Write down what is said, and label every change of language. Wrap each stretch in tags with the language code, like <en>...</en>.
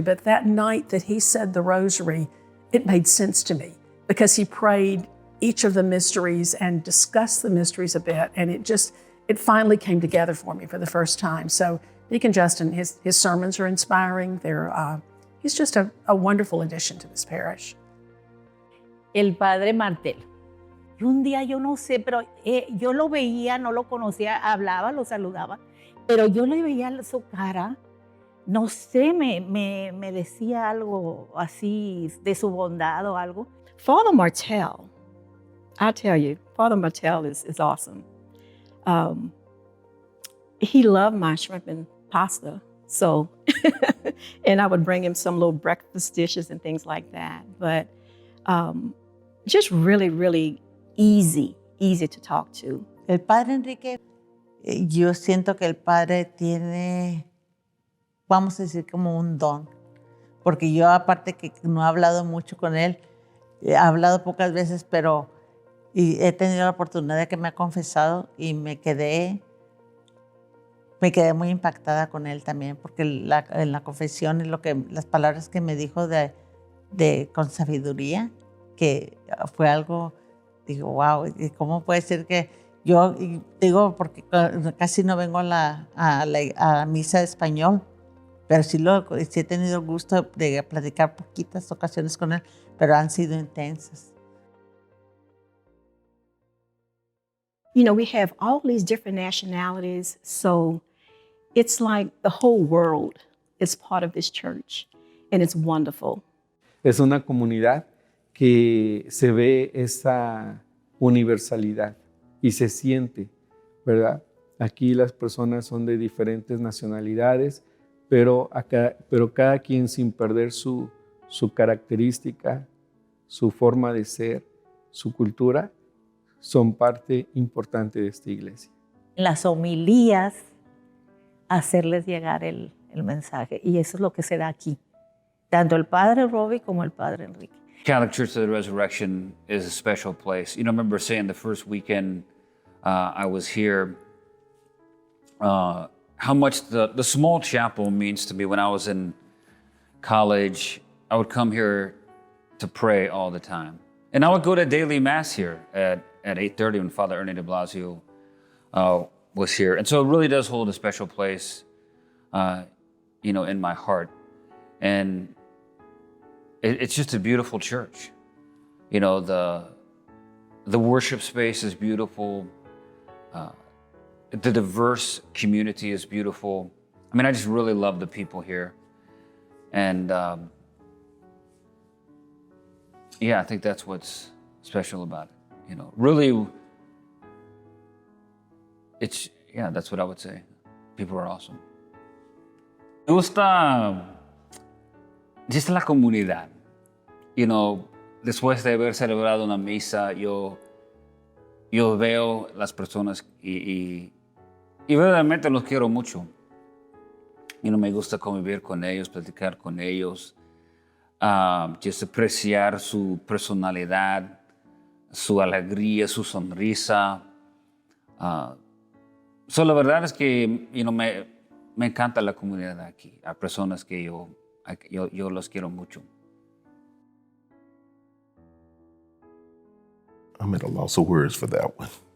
<en>But that night that he said the rosary, it made sense to me because he prayed each of the mysteries and discussed the mysteries a bit. And it finally came together for me for the first time. So Deacon Justin, his sermons are inspiring. He's just a wonderful addition to this parish.</en> <es>El Padre Martel. Y un día yo no sé, pero yo lo veía, no lo conocía, hablaba, lo saludaba, pero yo le veía su cara, no sé, me decía algo así de su bondad o algo.</es> <en>Father Martel, I tell you, Father Martel is awesome. He loved my shrimp and pasta, so, and I would bring him some little breakfast dishes and things like that. But just really, really easy to talk to.</en> <es>El Padre Enrique, yo siento que el Padre tiene, vamos a decir, como un don. Porque yo, aparte que no he hablado mucho con él, he hablado pocas veces, pero he tenido la oportunidad de que me ha confesado y me quedé muy impactada con él también, porque en la confesión y las palabras que me dijo con sabiduría, que fue algo, digo, wow, ¿y cómo puede ser que yo, digo, porque casi no vengo a la misa de español, pero sí he tenido el gusto de platicar poquitas ocasiones con él, pero han sido intensas.</es> <en>You know, we have all these different nationalities, so it's like the whole world is part of this church, and it's wonderful.</en> <es>Es una comunidad que se ve esa universalidad y se siente, ¿verdad? Aquí las personas son de diferentes nacionalidades, pero cada quien sin perder su característica, su forma de ser, su cultura, son parte importante de esta iglesia. En las homilías, hacerles llegar el mensaje. Y eso es lo que se da aquí. Tanto el Padre Robbie como el Padre Enrique.</es> <en>Catholic Church of the Resurrection is a special place. You know, I remember saying the first weekend I was here, how much the small chapel means to me. When I was in college, I would come here to pray all the time. And I would go to daily mass here at 8:30 when Father Ernie de Blasio was here. And so it really does hold a special place, you know, in my heart. And it's just a beautiful church. You know, the worship space is beautiful. The diverse community is beautiful. I mean, I just really love the people here. And yeah, I think that's what's special about it. You know, really, that's what I would say. People are awesome.</en> <es>Me gusta just la comunidad.</es> <en>You know,</en> <es>después de haber celebrado una misa, yo veo las personas y verdaderamente los quiero mucho.</es> <en>You know,</en> <es>me gusta convivir con ellos, platicar con ellos, just apreciar su personalidad, su alegría, su sonrisa. So la verdad es que,</es> <en>you know,</en> <es>me encanta la comunidad aquí. Hay personas que yo los quiero mucho.</es> <en>I'm at a loss of words for that one.</en>